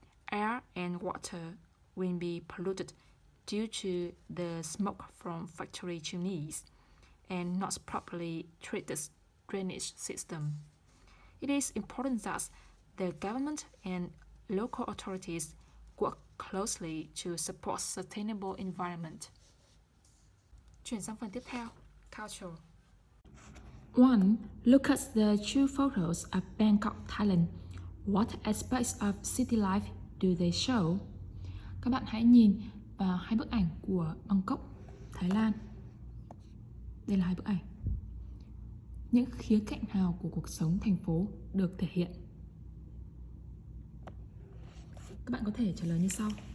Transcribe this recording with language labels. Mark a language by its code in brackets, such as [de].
[en] Air and water will be polluted due to the smoke from factory chimneys and not properly treated drainage system. It is important that the government and local authorities work closely to support sustainable environment. [vi] Chuyển sang phần tiếp theo, culture. 1. [en] Look at the two photos of Bangkok, Thailand. What aspects of city life do they show? [vi] Các bạn hãy nhìn vào hai bức ảnh của Bangkok, Thái Lan. Đây là hai bức ảnh. Những khía cạnh nào của cuộc sống thành phố được thể hiện? Các bạn có thể trả lời như sau.